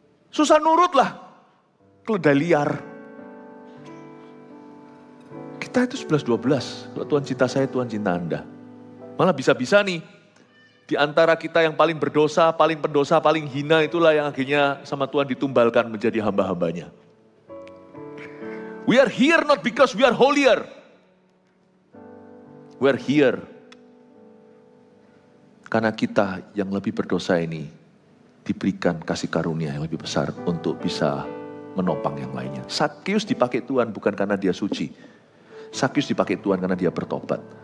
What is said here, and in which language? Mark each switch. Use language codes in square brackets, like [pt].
[id] Susah nurut lah. Keledai liar. Kita itu 11-12. Kalau Tuhan cinta saya, Tuhan cinta Anda. Malah bisa-bisa nih. Di antara kita yang paling berdosa, paling pendosa, paling hina itulah yang akhirnya sama Tuhan ditumbalkan menjadi hamba-hambanya. [en] We are here not because we are holier. We are here [id] karena kita yang lebih berdosa ini diberikan kasih karunia yang lebih besar untuk bisa menopang yang lainnya. Sakeus dipakai Tuhan bukan karena dia suci. Sakeus dipakai Tuhan karena dia bertobat.